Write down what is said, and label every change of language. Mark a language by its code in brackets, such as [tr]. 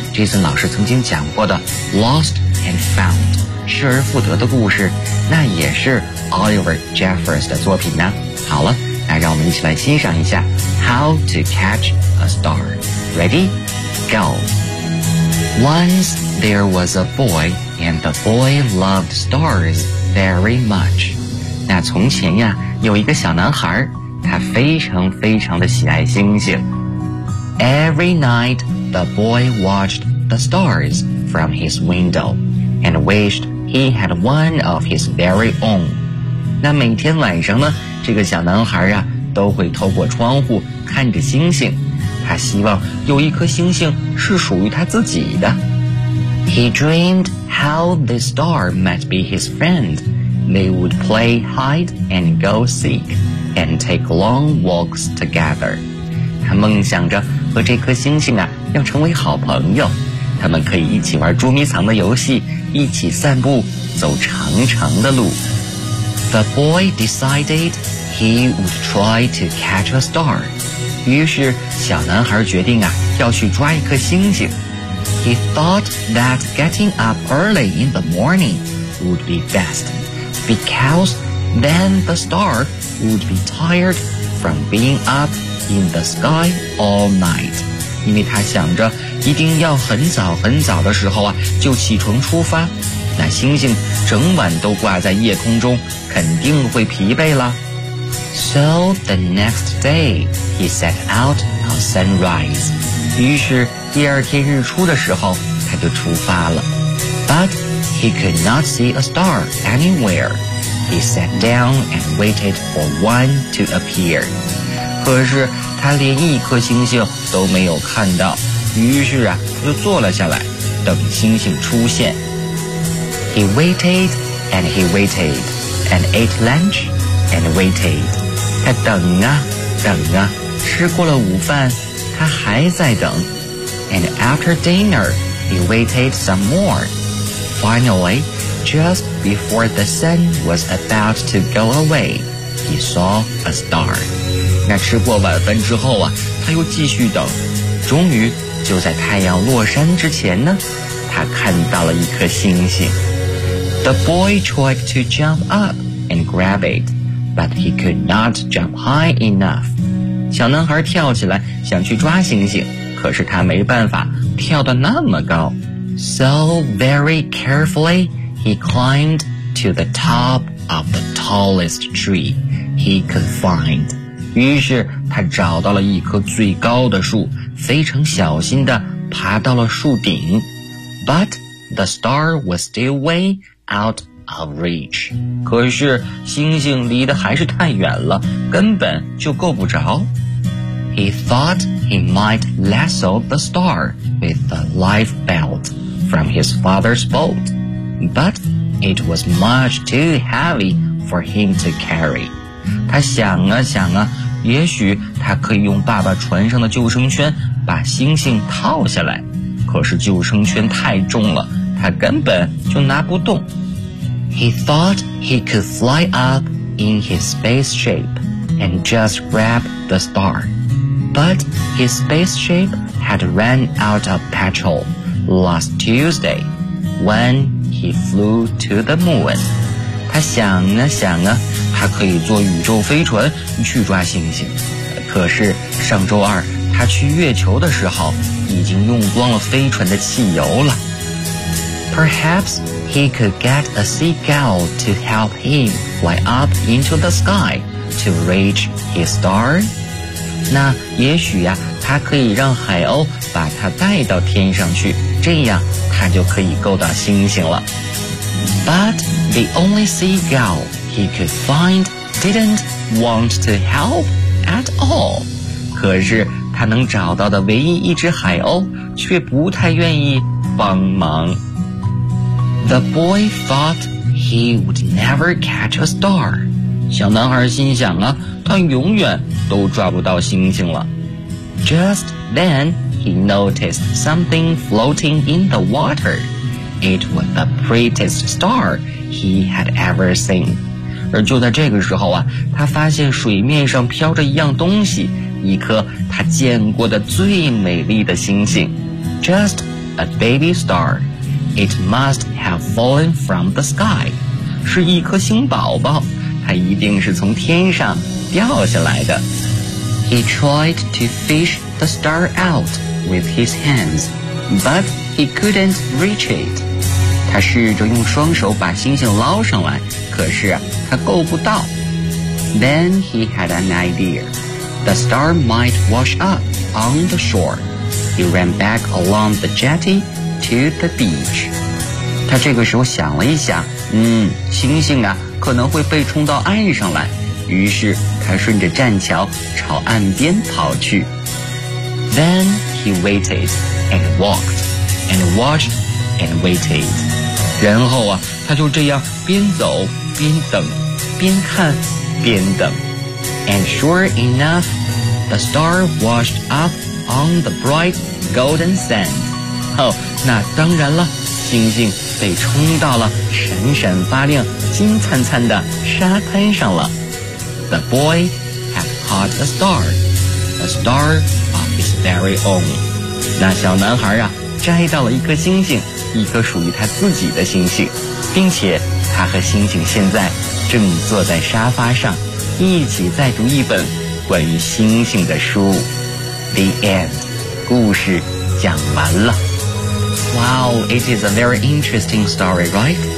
[zh] 这次老师曾经讲过的 Lost and Found 失而复得的故事，那也是 Oliver Jeffers 的作品呢。好了，那让我们一起来欣赏一下 How to Catch a Star. [en] Ready? Go. Once there was a boy, and the boy loved stars very much. [zh] 那从前呀，有一个小男孩，他非常非常的喜爱星星。 [en] Every night, the boy watched the stars from his window and wished he had one of his very own. [zh] 那每天晚上呢，这个小男孩啊，都会透过窗户看着星星。他希望有一颗星星是属于他自己的。 [en] He dreamed how the star might be his friend. They would play hide and go seek and take long walks together. [zh] 他梦想着和这颗星星啊要成为好朋友，他们可以一起玩捉迷藏的游戏，一起散步，走长长的路。 [en] The boy decided he would try to catch a star. [zh] 于是小男孩决定啊，要去抓一颗星星。 [en] He thought that getting up early in the morning would be best, because then the star would be tired from being up in the sky all night. [zh] 因为他想着一定要很早很早的时候啊就起床出发，那星星整晚都挂在夜空中，肯定会疲惫了。 [en] So the next day, he set out on sunrise. [zh] 于是第二天日出的时候，他就出发了。 [en] But he could not see a star anywhere. He sat down and waited for one to appear. [zh] 可是他连一颗星星都没有看到，于是啊，他就坐了下来，等星星出现。 [en] He waited and he waited and ate lunch and waited. [zh] 他等啊等啊，吃过了午饭，他还在等。 [en] And after dinner, he waited some more. Finally, just before the sun was about to go away, he saw a star. [zh] 那吃过晚饭之后啊，他又继续等。终于就在太阳落山之前呢，他看到了一颗星星。 [en] The boy tried to jump up and grab it, but he could not jump high enough. [zh] 小男孩跳起来想去抓星星，可是他没办法跳得那么高。 [en] So very carefully, he climbed to the top of the tallest tree he could find. [zh] 于是他找到了一棵最高的树，非常小心地爬到了树顶。 [en] But the star was still way out of reach. [zh] 可是星星离得还是太远了，根本就够不着。 [en] He thought he might lasso the star with the life belt from his father's boat, but it was much too heavy for him to carry. [zh] 他想啊想啊，也许他可以用爸爸船上的救生圈把星星套下来，可是救生圈太重了，他根本就拿不动。 [en] He thought he could fly up in his spaceship and just grab the star. But his spaceship had run out of petrol last Tuesday when he flew to the moon. [zh] 他想啊想啊，他可以坐宇宙飞船去抓星星。可是上周二他去月球的时候已经用光了飞船的汽油了。 [en] Perhaps he could get a seagull to help him fly up into the sky to reach his star. [zh] 那也许呀、啊，他可以让海鸥把他带到天上去，这样他就可以够到星星了。 [en] But the only seagull he could find didn't want to help at all. [zh] 可是他能找到的唯一一只海鸥却不太愿意帮忙。 [en] The boy thought he would never catch a star. [zh] 小男孩心想啊，他永远都抓不到星星了。 [en] Just then, he noticed something floating in the water. It was the prettiest star he had ever seen. [zh] 而就在这个时候啊，他发现水面上飘着一样东西，一颗他见过的最美丽的星星。 [en] Just a baby star. It must have fallen from the sky. [zh] 是一颗星宝宝，它一定是从天上掉下来的。 [en] He tried to fish the star out with his hands, but he couldn't reach it. [zh] 他试着用双手把星星捞上来，可是他够不到。 [en] Then he had an idea. The star might wash up on the shore. He ran back along the jetty. To the beach. [zh] 他这个时候想了一下，星星啊可能会被冲到岸上来，于是他顺着栈桥朝岸边跑去。 [en] Then he waited and walked and watched and waited. [zh] 然后啊，他就这样边走边等，边看边等。 [en] And sure enough, the star washed up on the bright golden sand. [zh] 那当然了，星星被冲到了闪闪发亮金灿灿的沙滩上了。 [en] The boy had caught a star of his very own。 [zh] 那小男孩啊，摘到了一颗星星，一颗属于他自己的星星，并且他和星星现在正坐在沙发上，一起在读一本关于星星的书。 [en] The end， [zh] 故事讲完了。 [en] Wow， it is a very interesting story， right？